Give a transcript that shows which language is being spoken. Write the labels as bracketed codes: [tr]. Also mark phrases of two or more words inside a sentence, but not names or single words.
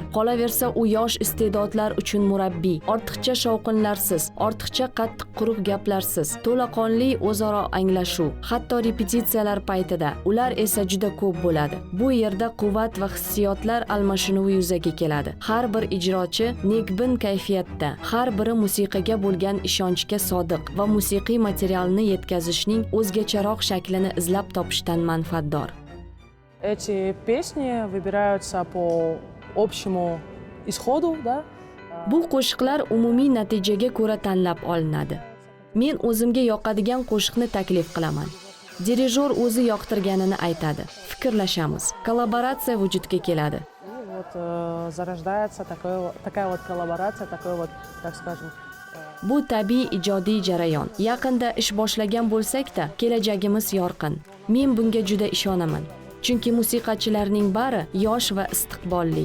[uz] Qolaversa u yosh iste'dodlar uchun murabbiy. Ortiqcha shovqinlarsiz, ortiqcha qattiq quruq gaplarsiz, to'laqonli o'zaro anglashuv, hatto repetitsiyalar paytida ular esa juda ko'p bo'ladi. Bu yerda quvvat va hissiyotlar almashinuvi yuzaga keladi. Har bir ijrochi nekbin kayfiyatda, har biri musiqaga bo'lgan ishonchga sodiq va musiqiy materialni yetkazishning o'zgacharoq shaklini izlab topishdan manfaatdor. [ru] Эти песни выбираются по общему исходу, да? [uz] Bu qo'shiqlar umumiy natijaga ko'ra tanlab olinadi. Men o'zimga yoqadigan qo'shiqni taklif qilaman. Dirijor o'zi yoqtirganini aytadi. Fikrlashamiz. Kollaboratsiya vujudga keladi. [ru] И вот зарождается такая вот коллаборация, такой вот, так скажем, [uz] Bu tabiiy ijodiy jarayon. Yaqinda ish boshlagan bo'lsak-da, kelajagimiz yorqin. Men bunga juda ishonaman. Chunki musiqachilarning bari yosh va istiqbolli.